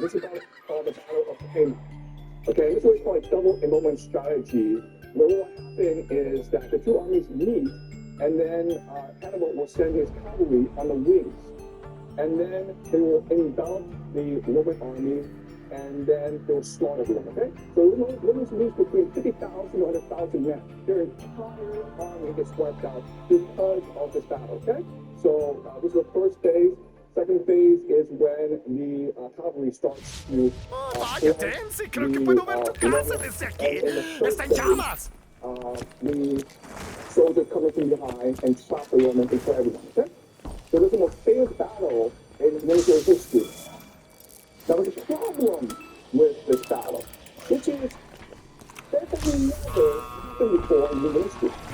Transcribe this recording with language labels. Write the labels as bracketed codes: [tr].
[en] This is a battle called the Battle of Cannae. Okay, and this is what is called a double enrollment strategy, where what will happen is that the two armies meet, and then Hannibal will send his cavalry on the wings, and then they will envelop the Roman army, and then they will slaughter everyone. Okay, so the Romans lose between 50,000 to 100,000 men. Their entire army gets wiped out because of this battle. Okay, so this is the first phase. Second phase is when the cavalry starts to [es] Vaya, Tensi, creo que puedo ver tu casa desde aquí. Está en llamas. [en] The soldiers coming from behind and trap the Romans and kill everyone. Okay, so this is the most famous battle in military history. Now there's a problem with this battle, which is that has never happened before in human history.